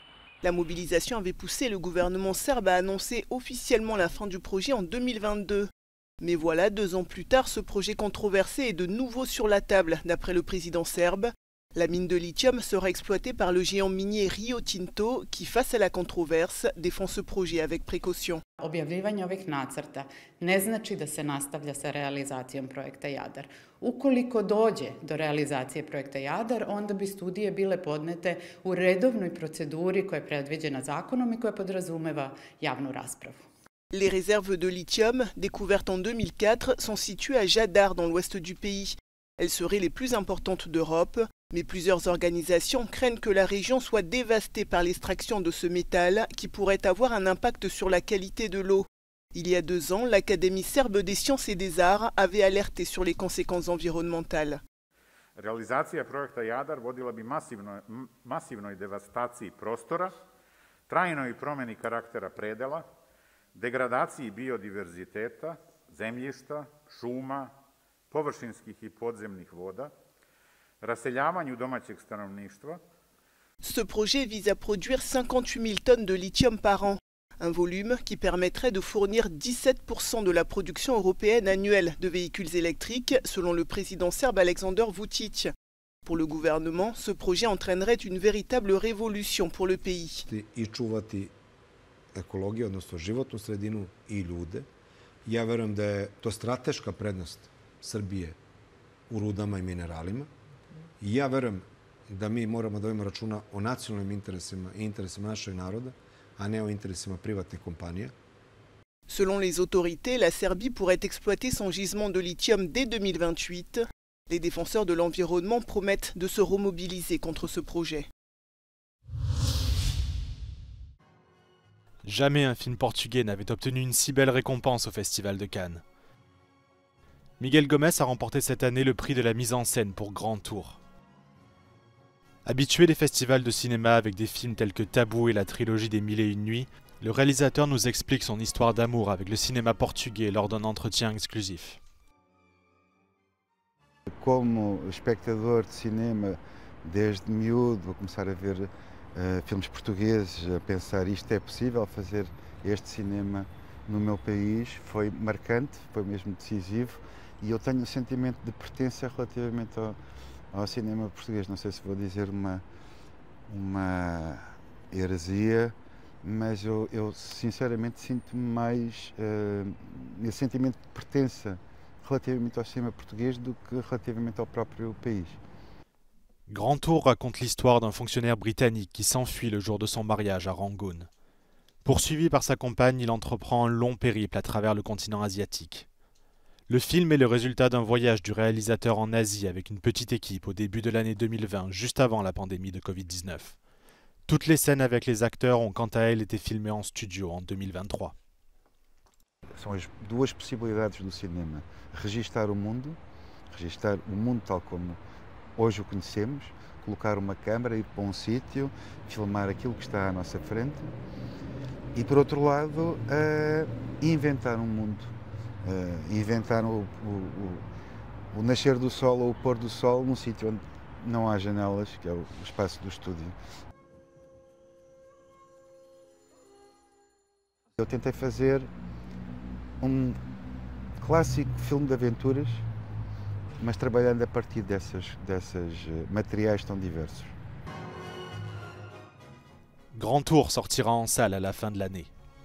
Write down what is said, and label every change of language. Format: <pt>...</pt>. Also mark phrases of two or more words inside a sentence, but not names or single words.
<fr>La mobilisation avait poussé le gouvernement serbe à annoncer officiellement la fin du projet en 2022. Mais voilà, 2 ans plus tard, ce projet controversé est de nouveau sur la table, d'après le président serbe. La mine de lithium sera exploitée par le géant minier Rio Tinto, qui, face à la controverse, défend ce projet avec précaution.</fr> <sr>Objavljivanje ovih nacrta ne znači da se nastavlja sa realizacijom projekta Jadar. Ukoliko dođe do realizacije projekta Jadar, onda bi studije bile podnete u redovnoj proceduri koja je predviđena zakonom i koja podrazumeva javnu raspravu.</sr> <fr>Les réserves de lithium, découvertes en 2004, sont situées à Jadar, dans l'ouest du pays. Elles seraient les plus importantes d'Europe, mais plusieurs organisations craignent que la région soit dévastée par l'extraction de ce métal qui pourrait avoir un impact sur la qualité de l'eau. Il y a 2 ans, l'Académie serbe des sciences et des arts avait alerté sur les conséquences environnementales. Realizacija projekta Jadar vodila bi masivnoj devastaciji prostora, trajnoj promjeni karaktera predela, degradaciji biodiverziteta, zemljišta, šuma, površinskih i podzemnih voda, raseljavanju domaćeg stanovništva. Ce projet vise à produire 58 000 tonnes de lithium par an, un volume qui permettrait de fournir 17% de la production européenne annuelle de véhicules électriques, selon le président serbe Aleksandar Vučić. Pour le gouvernement, ce projet entraînerait une véritable révolution pour le pays.</fr> <sr>I čuvati ekologiju, odnosno životnu sredinu i ljude. Ja verujem da je to strateška prednost Srbije u rudama i mineralima. I ja verujem da mi moramo da vodimo računa o nacionalnim interesima i interesima našeg naroda, a ne o interesima privatnih kompanija.</sr> <fr>Selon les autorités, la Serbie pourrait exploiter son gisement de lithium dès 2028. Les défenseurs de l'environnement promettent de se remobiliser contre ce projet. Jamais un film portugais n'avait obtenu une si belle récompense au Festival de Cannes. Miguel Gomes a remporté cette année le prix de la mise en scène pour Grand Tour. Habitué des festivals de cinéma avec des films tels que Tabou et la trilogie des 1001 nuits, le réalisateur nous explique son histoire d'amour avec le cinéma portugais lors d'un entretien exclusif.</fr> <pt>como espectador de cinema, desde miúdo, vou começar a ver filmes portugueses, a pensar isto é possível fazer este cinema no meu país, foi marcante, foi mesmo decisivo, e eu tenho um sentimento de pertença relativamente ao cinema português. Não sei se vou dizer uma heresia, mas eu sinceramente sinto-me mais esse sentimento de pertença relativamente ao cinema português do que relativamente ao próprio país.</pt> <fr>Grand Tour raconte l'histoire d'un fonctionnaire britannique qui s'enfuit le jour de son mariage à Rangoon. Poursuivi par sa compagne, il entreprend un long périple à travers le continent asiatique. Le film est le résultat d'un voyage du réalisateur en Asie avec une petite équipe au début de l'année 2020, juste avant la pandémie de Covid-19. Toutes les scènes avec les acteurs ont quant à elles été filmées en studio en 2023.</fr> <pt>São as duas possibilidades do cinema: registar o mundo tal como hoje o conhecemos, colocar uma câmara, ir para um sítio, filmar aquilo que está à nossa frente, e por outro lado inventar um mundo, inventar o nascer do sol ou o pôr do sol num sítio onde não há janelas, que é o espaço do estúdio. Eu tentei fazer um clássico filme de aventuras, mas trabalhando a partir desses materiais tão diversos.</pt> <fr>Grand Tour sortira en salle à la fin de l'année.</fr>